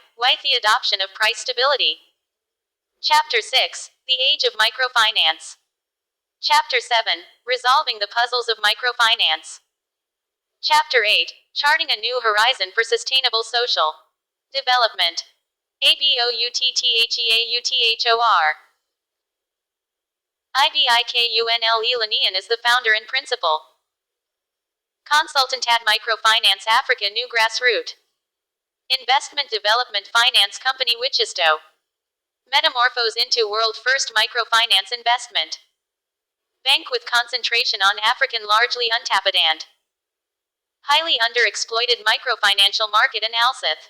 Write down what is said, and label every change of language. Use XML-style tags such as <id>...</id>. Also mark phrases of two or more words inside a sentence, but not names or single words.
<en>Why the Adoption of Price Stability. Chapter 6. The Age of Microfinance. Chapter 7. Resolving the Puzzles of Microfinance. Chapter 8. Charting a New Horizon for Sustainable Social Development. ABOUTTHEAUTHOR. IBIKUNLE Lanian is the founder and principal consultant at Microfinance Africa New Grassroot Investment Development Finance Company Wichisto. Metamorphose into world first microfinance investment bank with concentration on African largely untapped and highly underexploited microfinancial market analysis.</en>